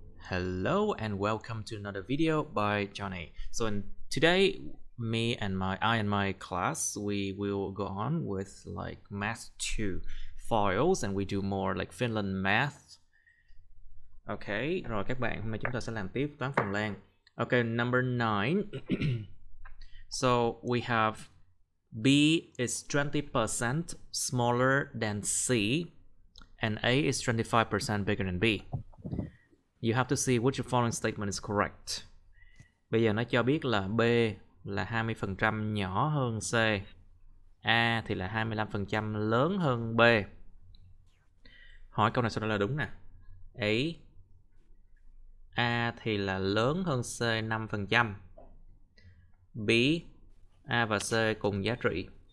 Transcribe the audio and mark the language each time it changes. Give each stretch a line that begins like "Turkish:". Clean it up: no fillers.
English: Hello and welcome to another video by Johnny. So today I and my class we will go on with like math 2 files and we do more like Finland Math.
Vietnamese: Okay, rồi các bạn, hôm nay chúng ta sẽ làm tiếp toán Phần Lan.
English: Okay, number 9. So we have B is 20% smaller than C and A is 25% bigger than B. You have to see which following statement is correct.
Vietnamese: Bây giờ nó cho biết là B là 20% nhỏ hơn C, A thì là 25% lớn hơn B. Hỏi câu này sao đó là đúng nè. A thì là lớn hơn C 5%. B, A và C cùng giá trị.